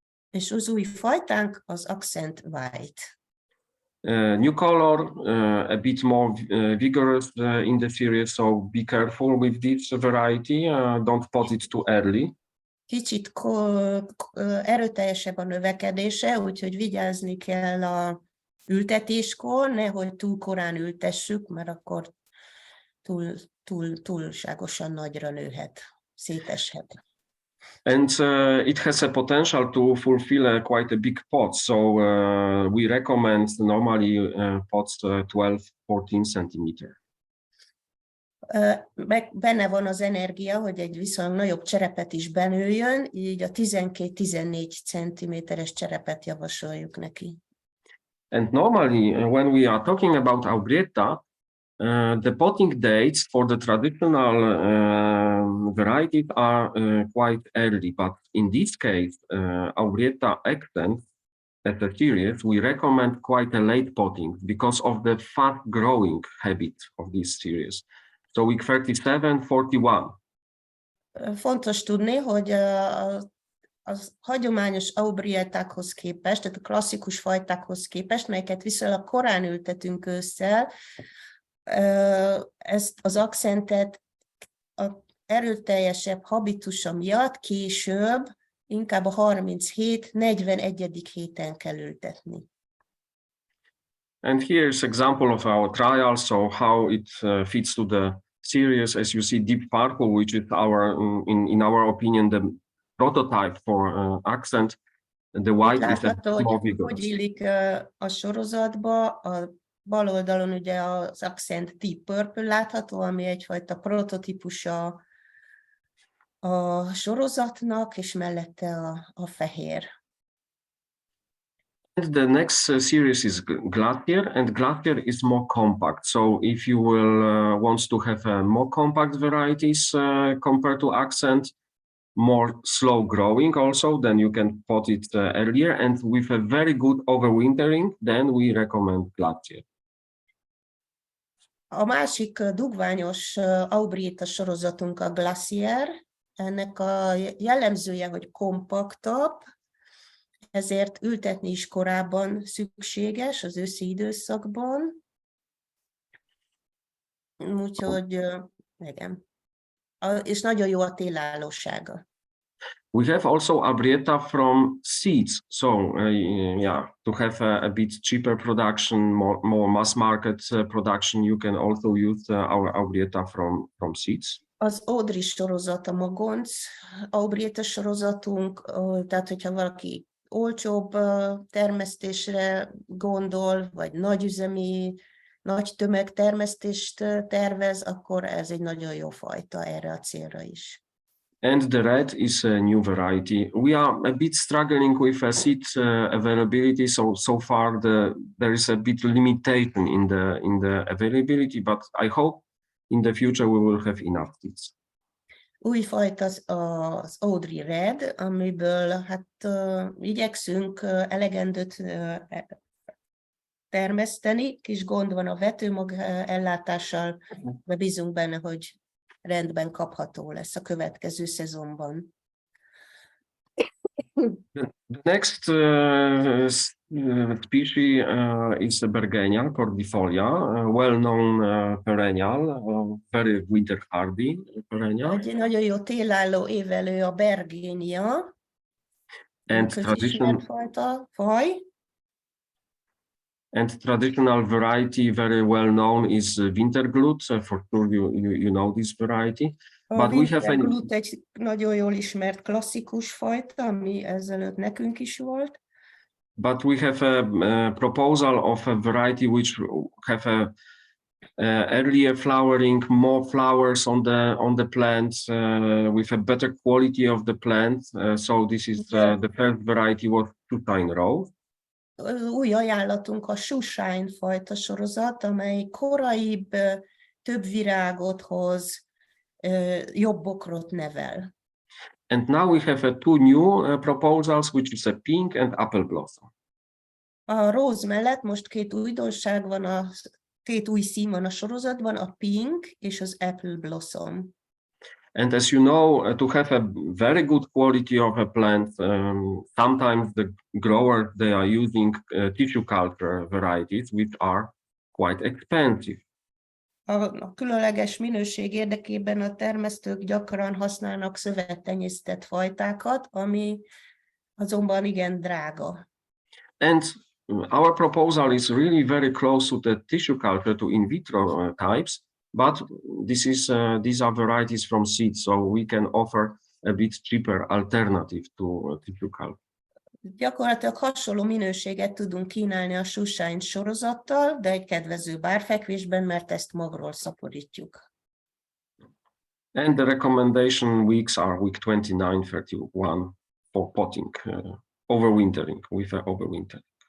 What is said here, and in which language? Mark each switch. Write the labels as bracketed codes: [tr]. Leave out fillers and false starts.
[hu] És az új fajtánk az Accent White. [en] New color, a bit more vigorous in the series, so be careful with this variety. Don't pot it too early. [hu] Kicsit erőteljesebb a növekedése, úgyhogy vigyázni kell a ültetéskor, nehogy túl korán ültessük, mert akkor túlságosan nagyra nőhet, széteshet. [en] And it has a potential to fulfill quite a big pot. So we recommend normally pots 12-14 centimeter. [hu] Benne van az energia, hogy egy viszonylag nagyobb cserepet is benőjön, így a 12-14 centiméteres cserepet javasoljuk neki. [en] And normally when we are talking about Aubrietta, the potting dates for the traditional varieties are quite early, but in this case, Aubrietta accent as a series, we recommend quite a late potting because of the fast growing habit of this series. So week 37, 41. [hu] Fontos tudni, hogy a hagyományos aubriettákhoz képest, tehát a klasszikus fajtákhoz képest, melyeket viszonylag korán ültetünk ősszel, ezt az akcentet az erőteljesebb habitusa miatt később, inkább a 37-41. héten kell ültetni. [en] And here is example of our trial, so how it fits to the series. As you see, deep purple, which is in our opinion, the prototype for accent. The white is a more vigorous. [hu] Hogy illik a sorozatba, a bal oldalon ugye az accent Deep Purple látható, ami egyfajta prototípusa a sorozatnak, és mellette a fehér. [en] The next series is Glacier, and Glacier is more compact. So if you will want to have more compact varieties compared to accent, more slow growing also, then you can pot it earlier. And with a very good overwintering, then we recommend Glacier. [hu] A másik dugványos Aubrietta sorozatunk a Glacier. Ennek a jellemzője, hogy kompaktabb, ezért ültetni is korábban szükséges az őszi időszakban. Úgyhogy igen. És nagyon jó a télállósága. [en] We have also Aubrietta from seeds. So yeah, to have a bit cheaper production, more mass market production, you can also use our Aubrietta from seeds. [hu] Az Audrey sorozat a magonc Aubrietta sorozatunk, tehát hogyha valaki olcsóbb termesztésre gondol, vagy nagyüzemi, nagy tömegtermesztést tervez, akkor ez egy nagyon jó fajta erre a célra is. [en] And the red is a new variety. We are a bit struggling with a seed availability, so far there is a bit limitation in the availability, but I hope in the future we will have enough seeds. [hu] Új fajta az Audrey Red, amiből hát igyekszünk elegendőt termeszteni, kis gond van a vetőmag ellátással, de bízunk benne, hogy rendben kapható lesz a következő szezonban. [en] The next species is a Bergenia cordifolia, well-known perennial, very winter hardy perennial. [hu] Egy nagyon jó télálló évelő a Bergenia, közismert faj. [en] And traditional variety, very well known, is Winterglut. For sure, you know this variety. But we have [hu] egy nagyon jól ismert klasszikus fajta, ami ezelőtt nekünk is volt. [en] But we have a proposal of a variety which have a earlier flowering, more flowers on the plant, with a better quality of the plant. So this is the first variety was Shoeshine Rose. [hu] Új ajánlatunk a Shoeshine fajta sorozat, amely koraibb, több virágot hoz, jobb bokrot nevel. [en] And now we have two new proposals, which is a pink and apple blossom. [hu] A róz mellett most két újdonság van, két új szín van a sorozatban, a pink és az apple blossom. [en] And as you know, to have a very good quality of a plant, sometimes the growers, they are using tissue culture varieties, which are quite expensive. [hu] A különleges minőség érdekében a termesztők gyakran használnak szövettenyésztett fajtákat, ami azonban igen drága. [en] And our proposal is really very close to the tissue culture, to in vitro types, but these are varieties from seeds, so we can offer a bit cheaper alternative to tissue culture. [hu] Gyakorlatilag hasonló minőséget tudunk kínálni a Shoeshine sorozattal, de egy kedvező bárfekvésben, mert ezt magról szaporítjuk. [en] And the recommendation weeks are week 29-31 for potting, overwintering, with overwintering.